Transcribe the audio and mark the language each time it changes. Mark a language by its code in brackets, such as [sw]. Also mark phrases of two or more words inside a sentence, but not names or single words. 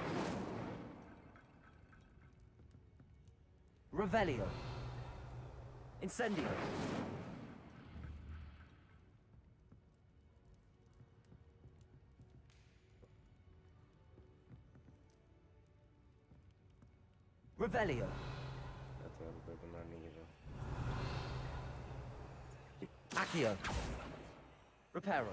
[la] Revelio. Incendio. Revelio. [el] Κάτσε να πρέπει να ανοίγει εδώ. [la] Accio. Reparo.